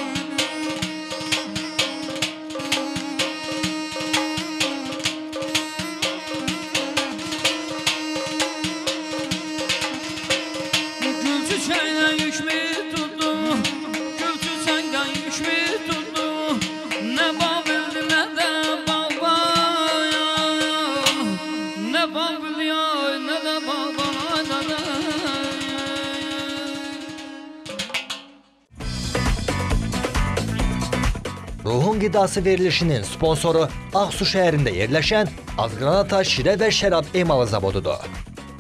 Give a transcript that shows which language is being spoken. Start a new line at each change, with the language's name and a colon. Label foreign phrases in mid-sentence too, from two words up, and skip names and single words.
Turkish: Gül çiçeğinden yük mü tuttum, gül çiçeğinden yük mü tuttum. Ne bağ bildi, ne de bağban, ne bağ bildi, ne de bağban, ay da da.
Azerbaijani: Ruhun Qidası verilişinin sponsoru Ağsu şəhərində yerləşən Azqranata Şirə və Şərab Emalı Zavodudur.